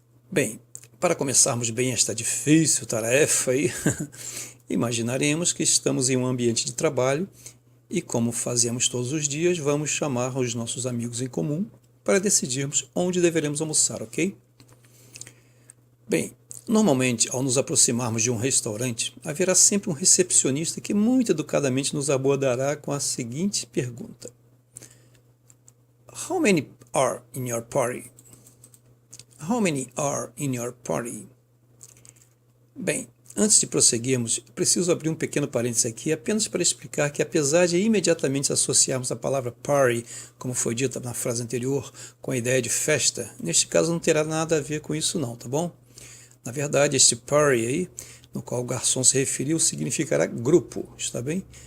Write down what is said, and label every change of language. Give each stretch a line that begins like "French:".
Portuguese: Bem, para começarmos bem esta difícil tarefa aí, imaginaremos que estamos em um ambiente de trabalho e, como fazemos todos os dias, vamos chamar os nossos amigos em comum para decidirmos onde deveremos almoçar, ok? Bem, normalmente, ao nos aproximarmos de um restaurante, haverá sempre um recepcionista que muito educadamente nos abordará com a seguinte pergunta:
English: How many are in your party? How many are in your party?
Portuguese: Bem, antes de prosseguirmos, preciso abrir um pequeno parênteses aqui apenas para explicar que, apesar de imediatamente associarmos a palavra party, como foi dita na frase anterior, com a ideia de festa, neste caso não terá nada a ver com isso não, tá bom? Na verdade, este party aí, no qual o garçom se referiu, significará grupo, está bem?